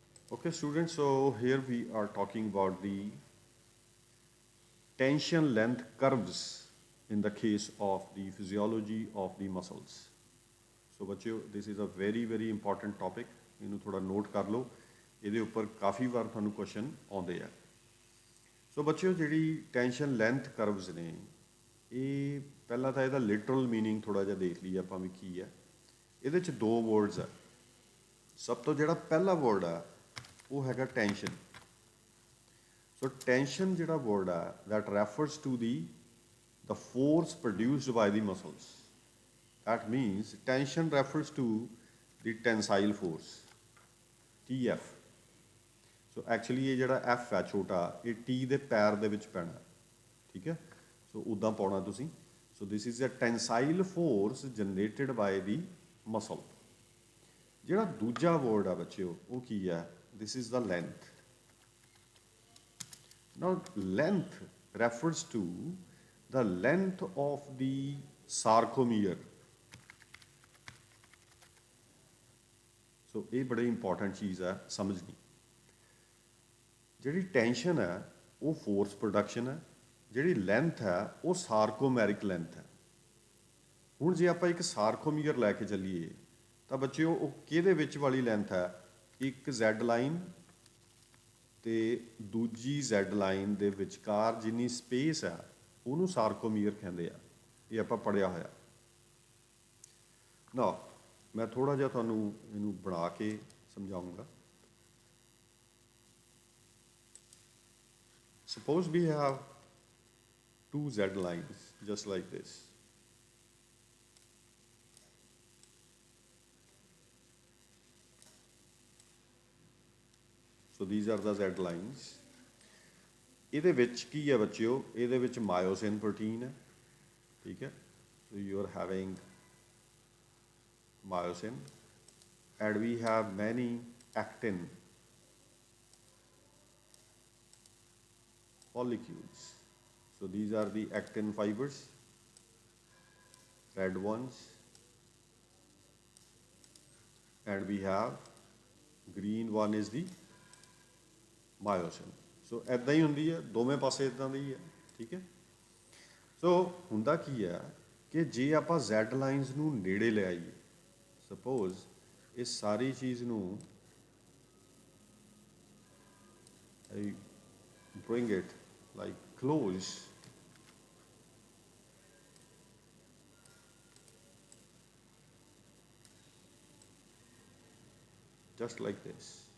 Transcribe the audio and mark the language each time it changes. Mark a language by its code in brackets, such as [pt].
[en] Okay, students, so here we are talking about the tension length curves in the case of the physiology of the muscles. [pa] So ਬੱਚਿਓ [en] this is a very very important topic, [pa] ਇਹਨੂੰ ਥੋੜਾ note ਕਰ ਲਓ, ਇਹਦੇ ਉੱਪਰ ਕਾਫੀ ਵਾਰ ਤੁਹਾਨੂੰ question ਆਉਂਦੇ ਆ। ਸੋ ਬੱਚਿਓ ਜਿਹੜੀ ਟੈਂਸ਼ਨ ਲੈਂਥ ਕਰਵਸ ਨੇ, ਇਹ ਪਹਿਲਾਂ ਤਾਂ ਇਹਦਾ ਲਿਟਰਲ ਮੀਨਿੰਗ ਥੋੜਾ ਜਿਹਾ ਦੇਖ ਲਈਏ ਆਪਾਂ ਵੀ ਕੀ ਹੈ। ਇਹਦੇ 'ਚ ਦੋ ਵਰਡਸ ਆ। ਸਭ ਤੋਂ ਜਿਹੜਾ ਪਹਿਲਾ ਵਰਡ ਆ ਉਹ ਹੈਗਾ ਟੈਂਸ਼ਨ। ਸੋ ਟੈਂਸ਼ਨ ਜਿਹੜਾ ਵਰਡ ਆ [en] that refers to the force produced by the muscles. That means tension refers to the tensile force, TF. [pa] So actually ਇਹ ਜਿਹੜਾ F ਹੈ ਛੋਟਾ, ਇਹ T ਦੇ ਪੈਰ ਦੇ ਵਿੱਚ ਪੈਣਾ, ਠੀਕ ਹੈ। ਸੋ ਉੱਦਾਂ ਪਾਉਣਾ ਤੁਸੀਂ। [en] So this is a tensile force generated by the muscle. [pa] ਜਿਹੜਾ ਦੂਜਾ ਵਰਡ ਆ ਬੱਚਿਓ ਉਹ ਕੀ ਹੈ? [en] This is the length. Now length refers to the length of the sarcomere. [pa] So ਇਹ ਬੜੀ ਇੰਪੋਰਟੈਂਟ ਚੀਜ਼ ਹੈ ਸਮਝਣੀ। ਜਿਹੜੀ ਟੈਂਸ਼ਨ ਹੈ ਉਹ ਫੋਰਸ ਪ੍ਰੋਡਕਸ਼ਨ ਹੈ, ਜਿਹੜੀ ਲੈਂਥ ਹੈ ਉਹ ਸਾਰਕੋਮੈਰਿਕ ਲੈਂਥ ਹੈ। ਹੁਣ ਜੇ ਆਪਾਂ ਇੱਕ ਸਾਰਕੋਮੀਅਰ ਲੈ ਕੇ ਚੱਲੀਏ ਤਾਂ ਬੱਚਿਓ ਉਹ ਕਿਹਦੇ ਵਿੱਚ ਵਾਲੀ ਲੈਂਥ ਹੈ? ਇੱਕ ਜ਼ੈਡ ਲਾਈਨ ਤੇ ਦੂਜੀ ਜ਼ੈਡ ਲਾਈਨ ਦੇ ਵਿਚਕਾਰ ਜਿੰਨੀ ਸਪੇਸ ਆ ਉਹਨੂੰ ਸਾਰਕੋਮੀਅਰ ਕਹਿੰਦੇ ਆ। ਇਹ ਆਪਾਂ ਪੜ੍ਹਿਆ ਹੋਇਆ ਨਾ। ਮੈਂ ਥੋੜ੍ਹਾ ਜਿਹਾ ਤੁਹਾਨੂੰ ਇਹਨੂੰ ਬਣਾ ਕੇ ਸਮਝਾਊਂਗਾ। [en] Suppose we have two Z lines just like this. So these are the Z lines. [pa] ਇਹਦੇ ਵਿੱਚ ਕੀ ਹੈ ਬੱਚਿਓ? ਇਹਦੇ ਵਿੱਚ ਮਾਇਓਸਿਨ ਪ੍ਰੋਟੀਨ ਹੈ, ਠੀਕ ਹੈ। [en] So you are having myosin and we have many actin follicles. So these are the actin fibers, red ones, and we have green one is the myosin. [pa] So ਇੱਦਾਂ ਹੀ ਹੁੰਦੀ ਹੈ, ਦੋਵੇਂ ਪਾਸੇ ਇੱਦਾਂ ਦੀ ਹੈ, ਠੀਕ ਹੈ। ਸੋ ਹੁੰਦਾ ਕੀ ਹੈ ਕਿ ਜੇ ਆਪਾਂ ਜ਼ੈਡ ਲਾਈਨਸ ਨੂੰ ਨੇੜੇ ਲੈ ਆਈਏ, ਸਪੋਜ਼ ਇਸ ਸਾਰੀ ਚੀਜ਼ ਨੂੰ [en] I bring it like close, just like this.